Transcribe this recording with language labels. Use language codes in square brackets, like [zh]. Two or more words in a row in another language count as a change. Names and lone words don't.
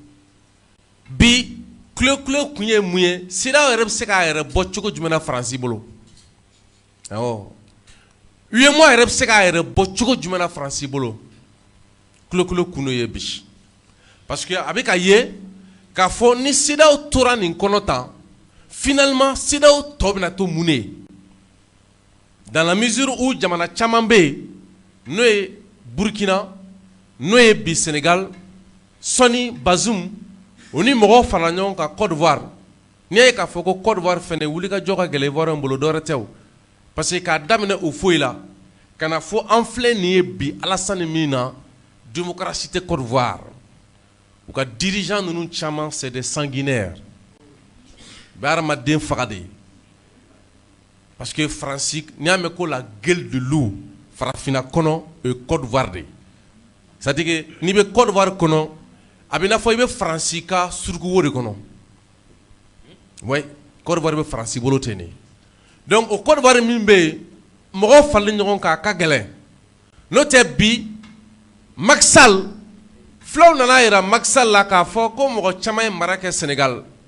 [bm] bi kule kun ye mun ye CEDEAO yɛrɛ bɛ se k'a yɛrɛ bɔ cogo jumɛn na Faransi bolo awɔ UEMOA yɛrɛ bɛ se k'a yɛrɛ bɔ cogo jumɛn na Faransi bolo kule kun ye bi [fr] parce que [bm] a bɛ ka ye k'a fɔ ni CEDEAO tora nin kɔnɔ tan finalement CEDEAO tɔ bɛna to mun ye [fr] dans la mesure où [bm] jamana caman bɛ yen n'o ye Burkina n'o ye bi Sénégal sɔni Bazoum o ni mɔgɔw farala ɲɔgɔn kan Côte d'Ivoire n'i y'a ye k'a fɔ ko Côte d'Ivoire fɛnɛ wulikajɔ ka gɛlɛn Ivoirien bolo dɔwɛrɛ tɛ o [fr] parce que [bm] k'a daminɛ o foyi la ka na fɔ an filɛ nin ye bi Alassane min na démocratie tɛ Côte d'Ivoire u ka dirigeants ninnu caman [fr] c'est des sanguinaires [bm] u bɛ hadamaden faga de [fr] parce que [bm] Faransi n'i y'a mɛn ko [fr] la gueule de loup [bm] farafinna kɔnɔ o ye Côte d'Ivoire de [fr] c'est-à-dire que [bm] n'i bɛ Côte d'Ivoire kɔnɔ a bɛ n'a fɔ i bɛ Faransi ka surukuwo de kɔnɔ oui Côte d'Ivoire bɛ Faransi bolo ten de donc o Côte d'Ivoire min bɛ yen mɔgɔw faralen ɲɔgɔn kan a ka gɛlɛn n'o tɛ bi Macky Sall fulaw nana yira Macky Sall la k'a fɔ ko mɔgɔ caman ye mara kɛ Sénégal